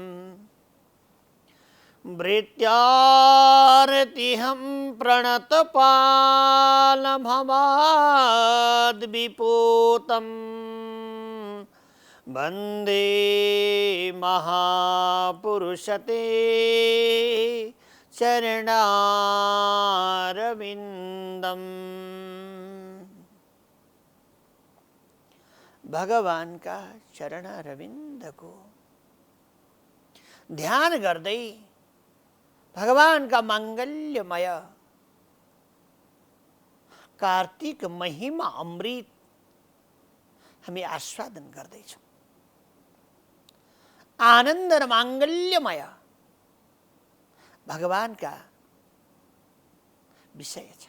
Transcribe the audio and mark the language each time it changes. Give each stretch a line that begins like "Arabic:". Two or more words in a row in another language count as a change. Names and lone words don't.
Sanskrit: भृत्यारतिहं प्रणतपालभवाद्विपूतं वन्दे महापुरुषते चरणारविन्दम्।
Nepali: भगवान का चरणारविंद को ध्यान गर्दै भगवान का मांगल्यमय कार्तिक महिमा अमृत हामी आस्वादन गर्दैछौँ। आनन्द र मांगल्यमय भगवान का विषय छ।